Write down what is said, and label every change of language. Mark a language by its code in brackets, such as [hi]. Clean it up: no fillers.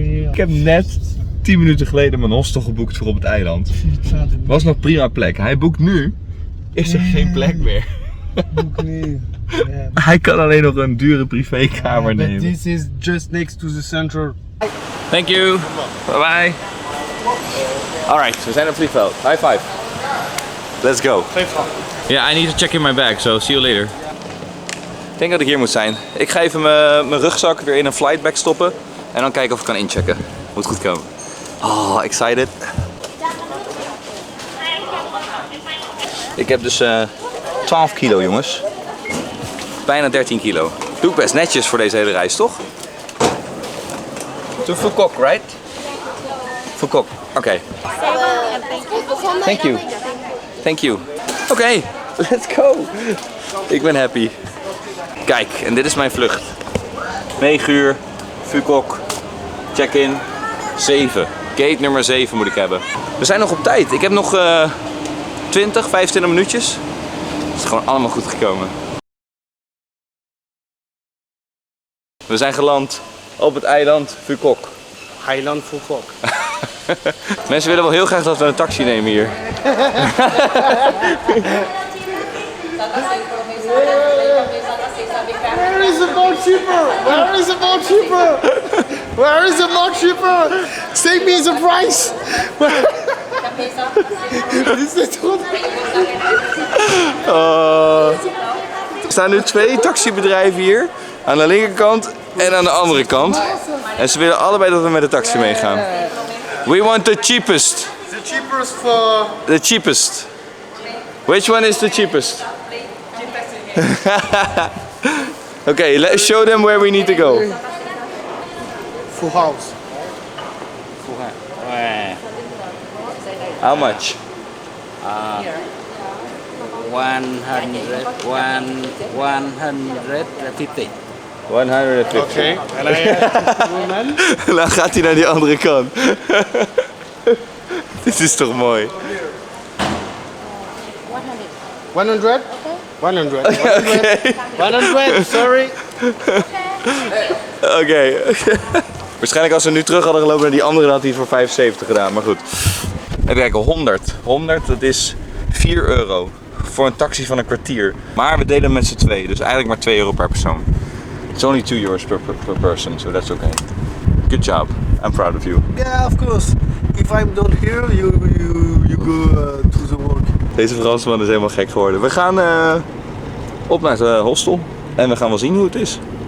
[nl] Ik heb net 10 minuten geleden mijn hostel geboekt voor op het eiland. Was nog prima plek. Hij boekt nu. Is er geen plek meer. Hij kan alleen nog een dure privékamer nemen. [en] This is just next to the center. Thank you. Bye bye. [nl] Alright, we zijn op het vliegveld. [en] High five. Let's go. Yeah, I need to check in my bag, so see you later. [nl] Ik denk dat ik hier moet zijn. Ik ga even mijn rugzak weer in een flightbag stoppen. En dan kijken of ik kan inchecken. Moet goed komen. Oh, excited. Ik heb dus 12 kilo, jongens. Bijna 13 kilo. Doe ik best netjes voor deze hele reis, toch? [en] To Phuket, right? Phuket. Oké. Thank you. Thank you. [nl] Oké, [en] let's go. [nl] Ik ben happy. Kijk, en dit is mijn vlucht. 9 uur, Phuket, check-in, 7. Gate nummer 7 moet ik hebben. We zijn nog op tijd. Ik heb nog 25 minuutjes. Het is gewoon allemaal goed gekomen. We zijn geland op het eiland Phuket. [en] Highland Phuket. [nl] Mensen willen wel heel graag dat we een taxi nemen hier. [en] Where is the boat cheaper? Where is the boat cheaper? Where is the boat cheaper? Save me the price. This is [nl] goed. Er staan nu 2 taxibedrijven hier. Aan de linkerkant en aan de andere kant. En ze willen allebei dat we met de taxi meegaan. [en] We want the cheapest. The cheapest for... The cheapest. Which one is the cheapest? Okay, let's show them where we need to go. Full house. How much? 150. 150. Okay. And I have woman. [nl] Dan gaat hij naar die andere kant. Dit is toch mooi? 100? 100. Oké. 100, sorry. Oké. Waarschijnlijk als we nu terug hadden gelopen naar die andere, dan had hij het voor 75 gedaan. Maar goed. Even kijken, 100. 100, dat is 4 euro. Voor een taxi van een kwartier. Maar we delen met z'n 2, dus eigenlijk maar 2 euro per persoon. [en] It's only 2 euros per person, so that's okay. Good job. I'm proud of you. Yeah, of course. If I'm done here, you go to the work. [nl] Deze Fransman is helemaal gek geworden. We gaan op naar het hostel. En we gaan wel zien hoe het is.